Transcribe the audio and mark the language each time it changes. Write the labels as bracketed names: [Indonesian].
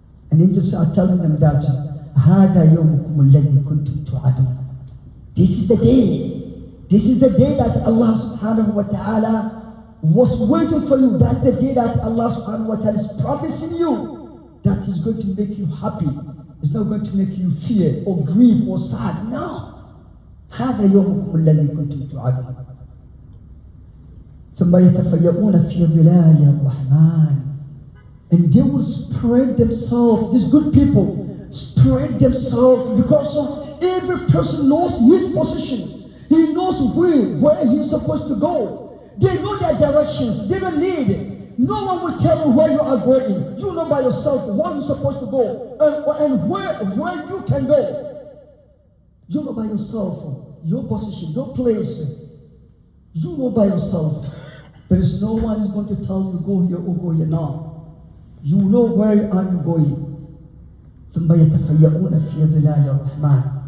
[English] And angels are telling them that [Arabic] هَذَا يَوْمُكُمُ الَّذِي كُنْتُمْ تُوعَدُونَ. [English] This is the day. This is the day that Allah subhanahu wa ta'ala was waiting for you. That's the day that Allah subhanahu wa ta'ala is promising you. That is going to make you happy. It's not going to make you fear or grieve or sad. No. [Arabic] هذا يومكم الذي كنتم توعدون. ثم يتفيئون في ظلال الرحمن. [English] And they will spread themselves. These good people spread themselves because every person knows his position. He knows where he's supposed to go. They know their directions. They don't need it. No one will tell you where you are going. You know by yourself where you're supposed to go and where you can go. You know by yourself your position, your place. You know by yourself. There is no one is going to tell you go here or go here now. You know where are you going. [Arabic] ثم يتفيئون في ظلال الرحمن.